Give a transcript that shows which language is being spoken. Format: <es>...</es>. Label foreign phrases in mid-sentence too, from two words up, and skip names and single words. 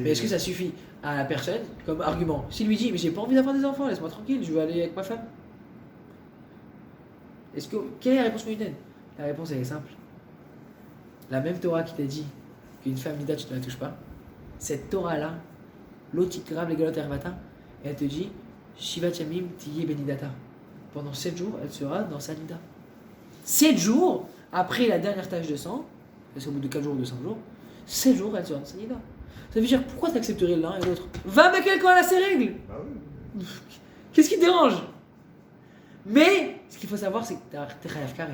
<fr>Mais est-ce que ça suffit à la personne comme argument? S'il lui dit, mais j'ai pas envie d'avoir des enfants, laisse-moi tranquille, je veux aller avec ma femme. Quelle est la réponse qu'on lui donne? La réponse elle est simple. La même Torah qui t'a dit qu'une femme nida tu ne la touches pas, cette Torah-là,</fr> <he>לא תקרב לגלות ערותה,</he> <fr>elle te dit</fr> <he>שבעת ימים תהיה בנדתה.</he> <fr>Pendant 7 jours, elle sera dans sa nida. 7 jours après la dernière tache de sang, parce qu'au bout de 4 jours ou de 5 jours, 7 jours elle sera dans sa nida. Ça veut dire pourquoi tu accepterais l'un et l'autre? Va avec elle quand elle a ses règles. Bah oui. Qu'est-ce qui te dérange? Mais ce qu'il faut savoir, c'est que t'es</fr> <he>חייב כרת.</he>